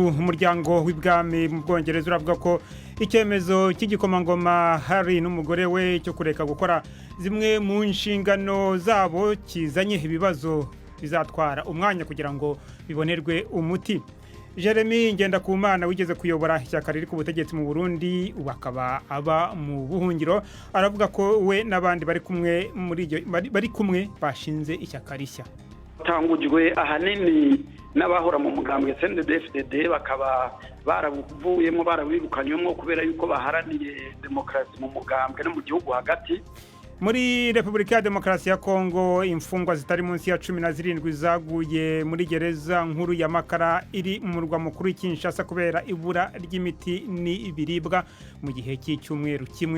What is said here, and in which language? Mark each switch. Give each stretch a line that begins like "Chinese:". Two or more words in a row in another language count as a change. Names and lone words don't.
Kinyarwanda: Umuryango w'ibwami mu Bwongereza uravuga ko icyemezo cy'igikomangoma Harry n'umugore we cyo kureka gukora zimwe mu nshingano zabo kizanye ibibazo bizatwara umwanya kugira ngo bibonerwe umuti. Jeremy Ngendakumana wigeze kuyobora ishyaka riri ku butegetsi mu Burundi ubakaba aba mu buhungiro, aravuga ko we nabandi bari kumwe bashinze ishyaka rishya.
Rundi: Tangujwe ahanini n'abahora mu mugambwe CNDD-FDD bakaba baravuyemo barawirukanyemo kubera yuko baharaniye demokrasi mu mugambwe no mu gihugu hagati.
Kinyarwanda: Muri Republika ya Demokarasi ya Kongo imfungwa zitari munsi ya 17 zaguye muri gereza nkuru ya Makara iri mu murwa mukuru Kinshasa kubera ibura ry'imiti n'ibiribwa mu gihe cy'icyumweru kimwe.